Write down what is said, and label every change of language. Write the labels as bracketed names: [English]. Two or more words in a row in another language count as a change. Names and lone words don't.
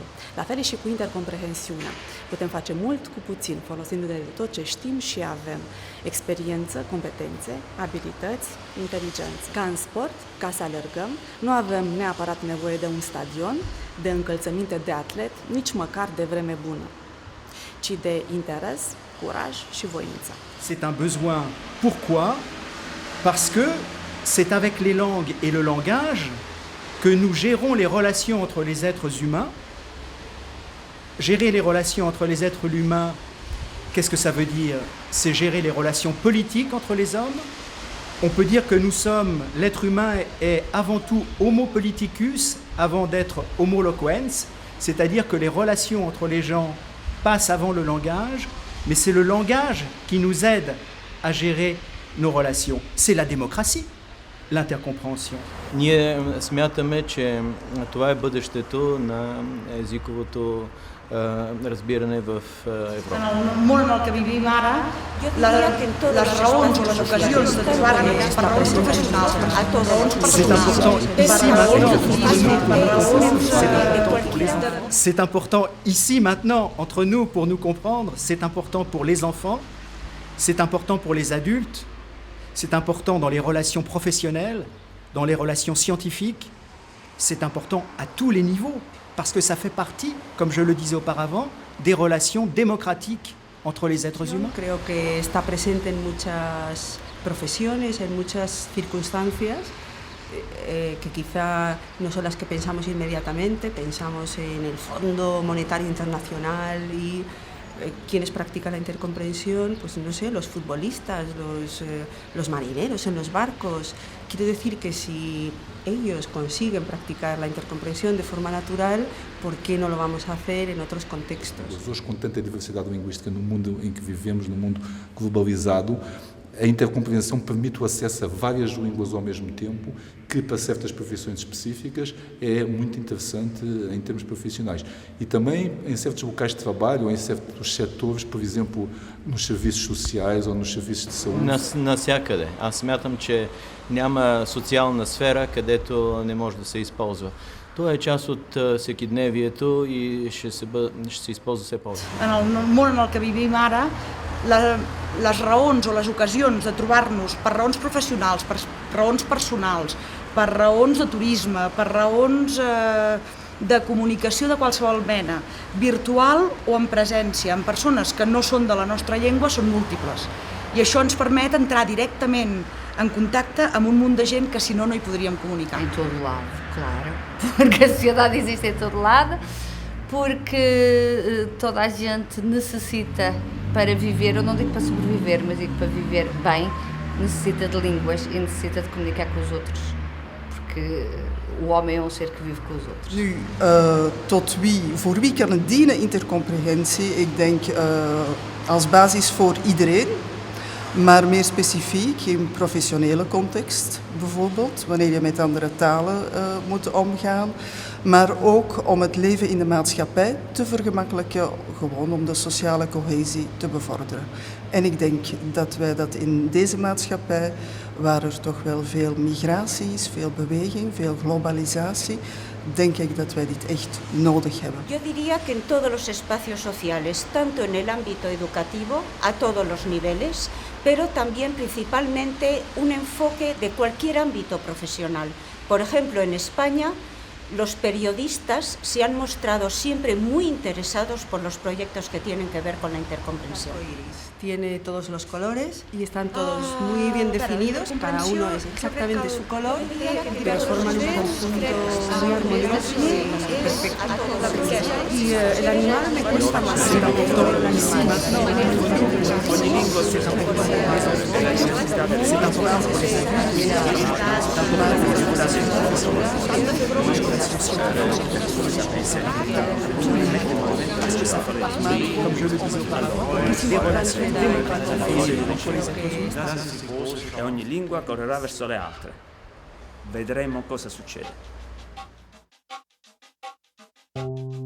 [Romanian] La fel și cu intercomprehensiunea. Putem face mult cu puțin, folosindu-ne de tot ce știm și avem. Experiență, competențe, abilități, inteligență. Ca în sport, ca să alergăm, nu avem neapărat nevoie de un stadion, de încălțăminte de atlet, nici măcar de vreme bună, ci de interes, curaj și voință. [French] C'est un besoin. Pourquoi? Parce que c'est avec les langues et le langage que nous gérons les relations entre les êtres humains. Gérer les relations entre les êtres humains Qu'est-ce que ça veut dire? C'est gérer les relations politiques entre les hommes. On peut dire que l'être humain est avant tout [Latin] homo politicus [French] avant d'être [Latin] homo loquens, [French] c'est-à-dire que les relations entre les gens passent avant le langage, mais c'est le langage qui nous aide à gérer nos relations. C'est la démocratie, l'intercompréhension. [Bulgarian] Ние смятаме, че това е бъдещето на езиковото разбиране в Европа. [Catalan] En el món en el que vivim ara, les raons o les ocasions de trobar-nos per raons professionals, per raons personals, [French] c'est important ici maintenant entre nous pour nous comprendre, c'est important pour les enfants, c'est important pour les adultes, c'est important dans les relations professionnelles, dans les relations scientifiques, c'est important à tous les niveaux, parce que ça fait partie, comme je le disais auparavant, des relations démocratiques entre les êtres humains. [Spanish] Creo que está presente en muchas profesiones, en muchas circunstancias, que quizá no son las que pensamos inmediatamente, pensamos en el Fondo Monetario Internacional y quienes practican la intercomprensión, pues no sé, los futbolistas, los marineros en los barcos. Quiero decir que si ellos consiguen praticar la intercomprensión de forma natural, ¿por qué no lo vamos a hacer en otros contextos? [Portuguese] Hoje, com tanta diversidade linguística no mundo em que vivemos, no mundo globalizado, a intercompreensão permite o acesso a várias línguas ao mesmo tempo, que para certas profissões específicas é muito interessante em termos profissionais. E também em certos locais de trabalho, ou em certos setores, por exemplo, nos serviços sociais ou nos serviços de saúde. [Bulgarian] Навсякъде. Аз смятам, че няма социална сфера, където не може да се използва. Това е част от всекидневието и ще се използва все повече. [Catalan] En el món en el que vivim ara, les raons o les ocasions de trobar-nos per raons professionals, per raons personals, per raons de turisme, per raons de comunicació de qualsevol mena, virtual o en presència, amb persones que no són de la nostra llengua, són múltiples. I això ens permet entrar directament en contacte amb un munt de gent que si no, no hi podríem comunicar. [Portuguese] Em todo lado, claro. Porque a sociedade existe em todo lado, porque toda a gente necessita para viver, eu não digo para sobreviver, mas digo para viver bem, necessita de línguas e necessita de comunicar com os outros, porque o homem é um ser que vive com os outros. [Dutch] Nu, voor wie kan het dienen, intercomprehensie? Ik denk als basis voor iedereen, maar meer specifiek in professionele context bijvoorbeeld, wanneer je met andere talen moet omgaan, maar ook om het leven in de maatschappij te vergemakkelijken, gewoon om de sociale cohesie te bevorderen. En ik denk dat wij dat in deze maatschappij, waar er toch wel veel migratie is, veel beweging, veel globalisatie, denk ik dat wij dit echt nodig hebben. [Spanish] Yo diría que en todos los espacios sociales, tanto en el ámbito educativo, a todos los niveles, pero también principalmente un enfoque de cualquier ámbito profesional. Por ejemplo, en España, los periodistas se han mostrado siempre muy interesados por los proyectos que tienen que ver con la intercomprensión. Tiene todos los colores y están todos muy bien definidos, cada uno es exactamente su color, pero forman un conjunto muy armonioso y perfecto. Y el animal me cuesta más. [French] Comme je le disais auparavant, des relations [Italian] e ogni lingua correrà verso le altre. Vedremo cosa succede.